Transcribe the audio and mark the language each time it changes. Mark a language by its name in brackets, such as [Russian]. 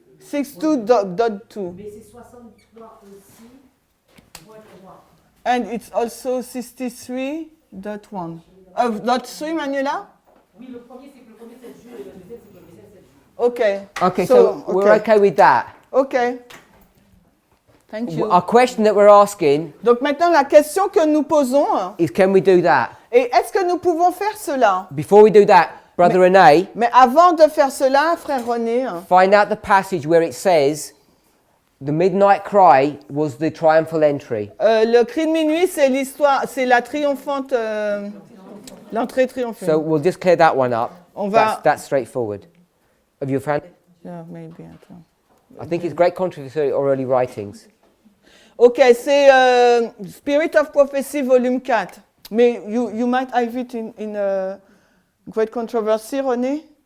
[English] 62 dot 2. [French] Mais c'est 63 aussi, point 3. [English] And it's also 63 dot 1. Dot 3, Manuela? [French] Oui, le premier, c'est que le premier 7 jours et le deuxième, c'est que le deuxième 7 jours. [English] Okay. Okay, so we're okay with that. Okay. Thank you. Our question that we're asking [French] Donc maintenant, la question que nous posons [English] is, can we do that? [French] est est-ce que nous pouvons faire cela? [English] Before we do that, Brother René, [French] Mais avant de faire cela, frère René, [English] find out the passage where it says the midnight cry was the triumphal entry. [French] le cri de minuit, c'est l'histoire, c'est la triomphante, l'entrée triomphante. [English] So we'll just clear that one up. [French] On va. [English] That's straightforward. Have you found it? Yeah, maybe, attends. I think it's great controversy or early writings. [French] Ok, c'est Spirit of Prophecy, volume 4. [English] Mais you might have it in Great Controversy, René?